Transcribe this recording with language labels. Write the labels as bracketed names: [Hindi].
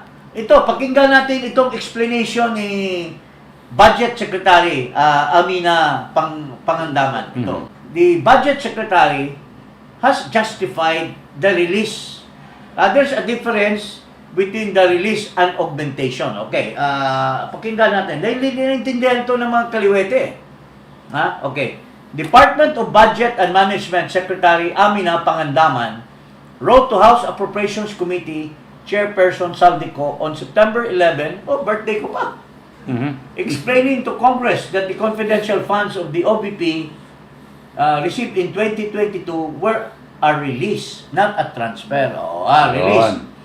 [Filipino] Ito, pakinggan natin itong explanation ni Budget Secretary Amina Pangandaman. Ito. [English] The Budget Secretary has justified the release. There's a difference between the release and augmentation. [Filipino] Okay, pakinggan natin. Dahil niniintindihan ito ng mga kaliwete. Okay. [English] Department of Budget and Management Secretary Amina Pangandaman wrote to House Appropriations Committee Chairperson Saldico on September 11, birthday [Filipino] ko pa, [English] explaining to Congress that the confidential funds of the OBP received in 2022 were a release, not a transfer. Release.